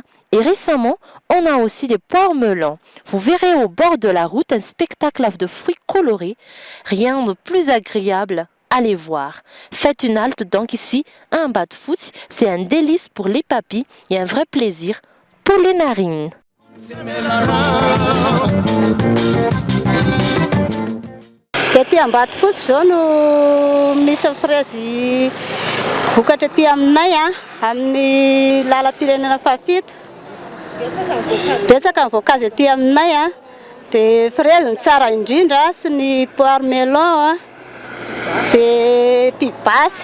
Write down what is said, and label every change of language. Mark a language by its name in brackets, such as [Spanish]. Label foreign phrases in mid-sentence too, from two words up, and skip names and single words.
[French] Et récemment, on a aussi des poires melons. Vous verrez au bord de la route un spectacle de fruits colorés. Rien de plus agréable. Allez voir. Faites une halte donc ici à un bat-foot. C'est un délice pour les papilles et un vrai plaisir pour les narines. [Malagasy] Ety Ambatofotry zao no misy fraise vokatra aty aminay amin'ny lalam-pirenena fahafito. Betsaka ny voankazo aty aminay dia fraise ny tsara indrindra sy ny [French] poire melon [Malagasy] dia pibasy.